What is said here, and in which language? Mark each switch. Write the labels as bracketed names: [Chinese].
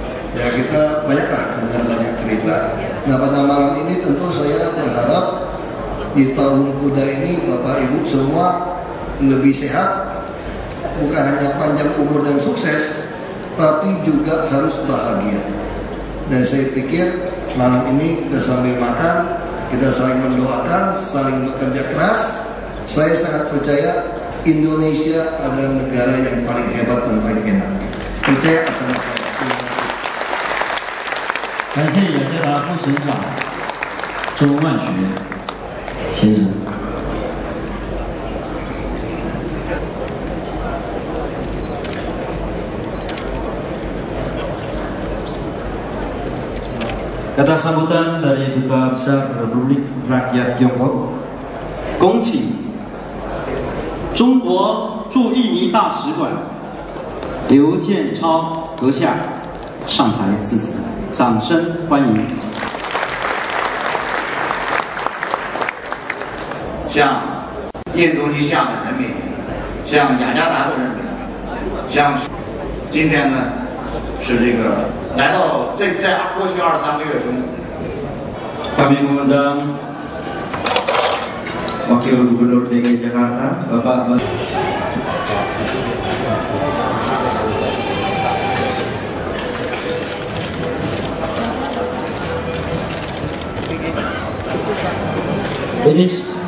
[Indonesian] Ya kita banyaklah dengar banyak cerita. Nah pada malam ini tentu saya berharap di tahun kuda ini Bapak Ibu semua lebih sehat, bukan hanya panjang umur dan sukses, tapi juga harus bahagia. Dan saya pikir malam ini kita sambil makan, kita saling mendoakan, saling bekerja keras. Saya sangat percaya Indonesia adalah negara yang paling hebat dan paling enak. Percaya sama saya. [Chinese] 感谢雅加达副省长周万学先生。 [Indonesian] Kata sambutan dari Duta Besar Republik Rakyat Tiongkok, [Chinese] 恭请中国驻印尼大使馆刘建超阁下上台致辞。掌声欢迎！向印度尼西亚的人民，向雅加达的人民，向今天呢是这个来到在过去23个月中， [Indonesian] kami mengundang Wakil Gubernur DKI Jakarta Bapak Finish.